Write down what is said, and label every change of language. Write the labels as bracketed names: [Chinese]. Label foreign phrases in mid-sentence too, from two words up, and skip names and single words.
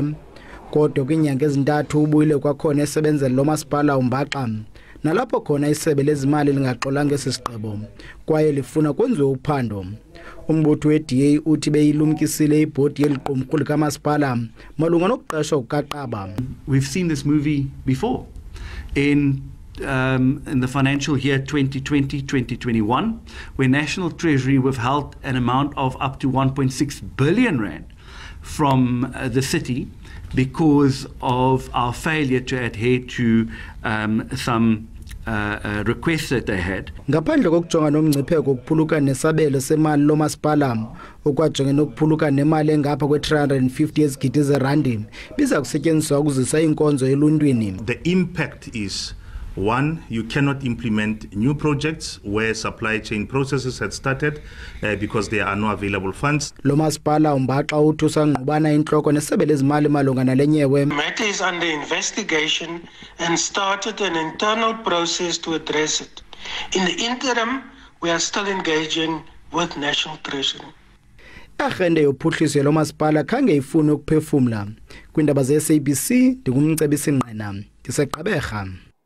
[Xhosa] Kodwa kwinyanga ezintathu ubuyile kwakhona esebenzela lo masipala uMbaxa nalapho khona isebe lezimali lingaxolanga esi sigqibo kwaye lifuna kwenziwe uphando. Umbutho we-DA uthi beyilumkisile ibhodi yeliqumrhu likamasipala malunga nokuqeshwa kukaqaba. [English] We've seen this movie before in the financial year 2020-2021 where National Treasury withheld an amount of up to 1.6 billion rand from the city because of our failure to adhere to some requests that they had. [Xhosa] Ngaphandle kokujonga nomngcipheko okuphulukana nesabelo semali lomasipala okwajonge nokuphulukana nemali engapha kwe-350 yezigidi zerandi biza kusetyenziswa ukuzisa inkonzo eluntwini. [English] The impact is, one, you cannot implement new projects where supply chain processes had started because there are no available funds. [Xhosa] Lo masipala umbaxa uthi usangqubana intloko nesebe lezimali malunga nale nyewe. [English] The matter is under investigation and started an internal process to address it. In the interim, we are still engaging with National Treasury. [Xhosa] Agenda yophuhliso lo masipala khange ifune ukuphefumla. Kwindaba ze SABC ndingumcebisi Nqena, ndiseGqeberha.